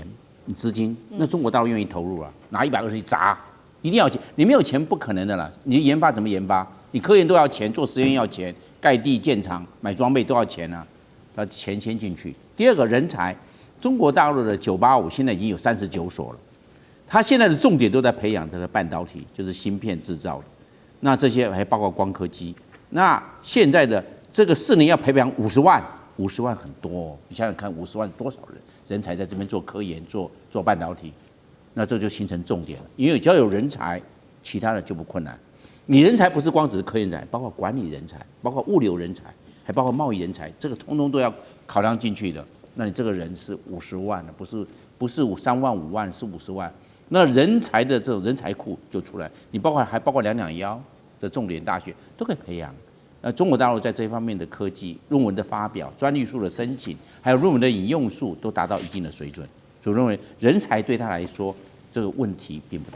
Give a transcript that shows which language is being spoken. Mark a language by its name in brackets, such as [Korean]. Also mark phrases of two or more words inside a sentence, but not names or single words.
[Chinese] 資金，那中國大陸願意投入啊？拿120億砸，一定要錢，你沒有錢不可能的啦。你研發怎麼研發？你科研都要錢，做實驗要錢，蓋地建廠、買裝備都要錢啊，那錢先進去。第二個人才，中國大陸的985現在已經有39所了，它現在的重點都在培養這個半導體，就是芯片製造的。那這些還包括光刻機。那現在的這個4年要培養50萬，50萬很多哦，你想想看，50萬多少人才在這邊做科研、做半導體，那這就形成重點了。因為只要有人才，其他的就不困難。你人才不是光只是科研人才，包括管理人才，包括物流人才，還包括貿易人才，這個通通都要考量進去的。那你這個人是50萬的，不是3萬5萬，是50萬。那人才的這種人才庫就出來，你還包括221的重點大學都可以培養。中國大陸在這方面的科技論文的發表、專利數的申請，還有論文的引用數都達到一定的水準，所以認為人才對他來說這個問題並不大。